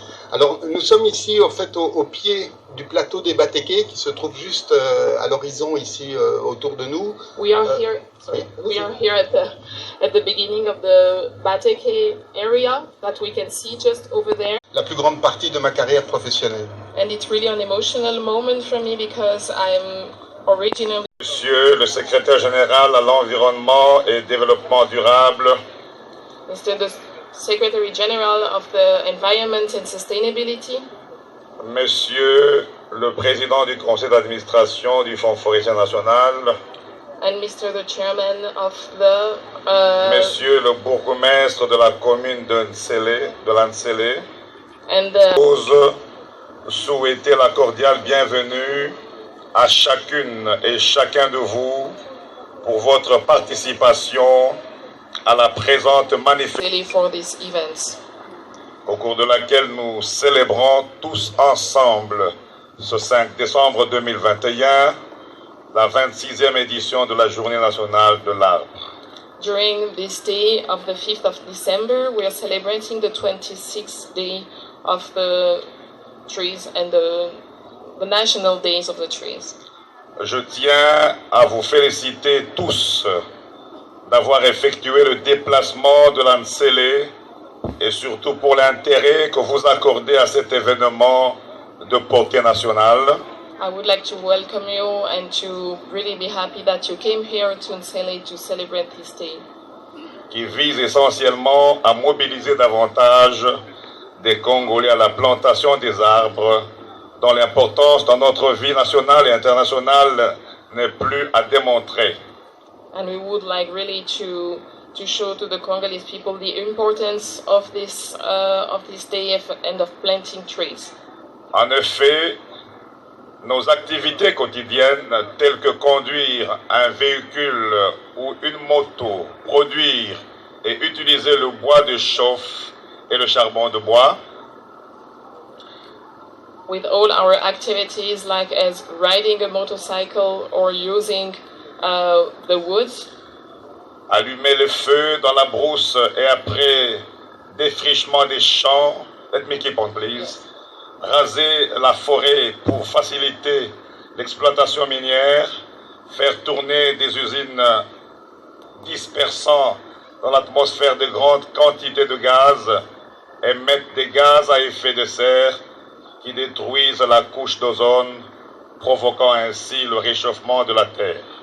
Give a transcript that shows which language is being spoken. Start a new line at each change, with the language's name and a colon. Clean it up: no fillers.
French: Alors, nous sommes ici, en fait, au pied du plateau des Batékés, qui se trouve juste à l'horizon, ici, autour de nous.
English: We are here. Sorry, we are here at the beginning of the Bateke area that we can see just over there.
French: La plus grande partie de ma carrière professionnelle.
English: And it's really an emotional moment for me because I'm originally.
French: Monsieur le secrétaire général à l'environnement et développement durable.
English: Mr. the Secretary General of the Environment and Sustainability.
French: Monsieur le président du conseil d'administration du Fonds forestier national.
English: And Mr. the Chairman of the.
French: Monsieur le bourgmestre de la commune de Nansele.
English: And
French: j'ose souhaiter la cordiale bienvenue à chacune et chacun de vous pour votre participation à la présente manifestation au cours de laquelle nous célébrons tous ensemble ce 5 décembre 2021 la 26e édition de la Journée nationale de l'arbre.
English: During this day of the 5th of December, we are celebrating the 26th day of the trees and the national days of the trees.
French: Je tiens à vous féliciter tous d'avoir effectué le déplacement de Nansele et surtout pour l'intérêt que vous accordez à cet événement de portée nationale.
English: I would like to welcome you and to really be happy that you came here to Nsele to celebrate this day.
French: Qui vise essentiellement à mobiliser davantage des Congolais à la plantation des arbres, dont l'importance dans notre vie nationale et internationale n'est plus à démontrer.
English: And we would like really to show to the Congolese people the importance of this day and of planting trees.
French: En effet, nos activités quotidiennes, telles que conduire un véhicule ou une moto, produire et utiliser le bois de chauffe et le charbon de bois,
English: with all our activities like as riding a motorcycle or using the woods,
French: allumer le feu dans la brousse et après défrichement des champs,
English: let me keep on please,
French: raser la forêt pour faciliter l'exploitation minière, faire tourner des usines dispersant dans l'atmosphère de grandes quantités de gaz, émettre des gaz à effet de serre qui détruisent la couche d'ozone, provoquant ainsi le réchauffement de la Terre.